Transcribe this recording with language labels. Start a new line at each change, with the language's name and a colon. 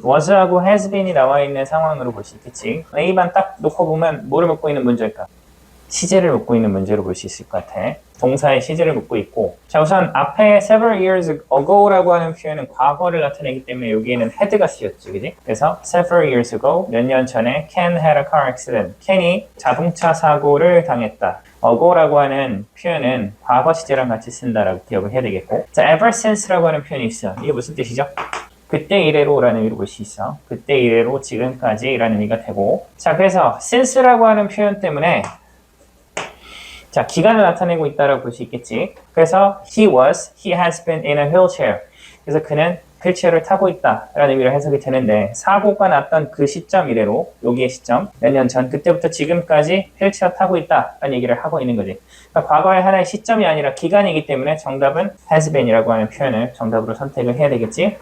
Korean: was하고 has been이 나와 있는 상황으로 볼 수 있겠지. A만 딱 놓고 보면 뭐를 묻고 있는 문제일까? 시제를 묻고 있는 문제로 볼 수 있을 것 같아. 동사의 시제를 묻고 있고 자, 우선 앞에
English: several years ago
Korean: 라고 하는 표현은 과거를 나타내기 때문에 여기에는 had가 쓰였지, 그지? 그래서
English: several years ago,
Korean: 몇 년 전에
English: Ken had a car accident.
Korean: 켄이 자동차 사고를 당했다. ago라고 하는 표현은 과거 시제랑 같이 쓴다라고 기억을 해야 되겠고 자, ever since라고 하는 표현이 있어. 이게 무슨 뜻이죠? 그때 이래로라는 의미로 볼 수 있어. 그때 이래로 지금까지라는 의미가 되고 자, 그래서 since라고 하는 표현 때문에 자, 기간을 나타내고 있다라고 볼 수 있겠지. 그래서
English: he has been in a wheelchair.
Korean: 그래서 그는 휠체어를 타고 있다라는 의미로 해석이 되는데 사고가 났던 그 시점 이래로 여기의 시점 몇 년 전 그때부터 지금까지 휠체어 타고 있다라는 얘기를 하고 있는 거지. 그러니까 과거의 하나의 시점이 아니라 기간이기 때문에 정답은 has been이라고 하는 표현을 정답으로 선택을 해야 되겠지.